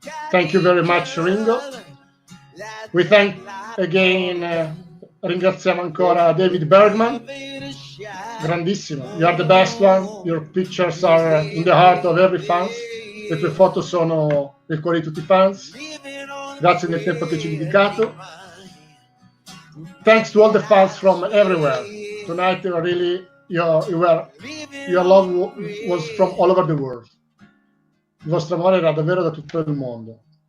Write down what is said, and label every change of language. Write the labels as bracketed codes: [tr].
[en] Thank you very much, Ringo. We thank again, [it] ringraziamo ancora David Bergman. [en] Grandissimo. You are the best one. Your pictures are in the heart of every fan. [it] Le tue foto sono nel cuore di tutti i fans. Grazie del tempo che ci hai dedicato. [en] Thanks to all the fans from everywhere. Tonight, really, your love was from all over the world. [it] Il vostro amore era davvero da tutto il mondo.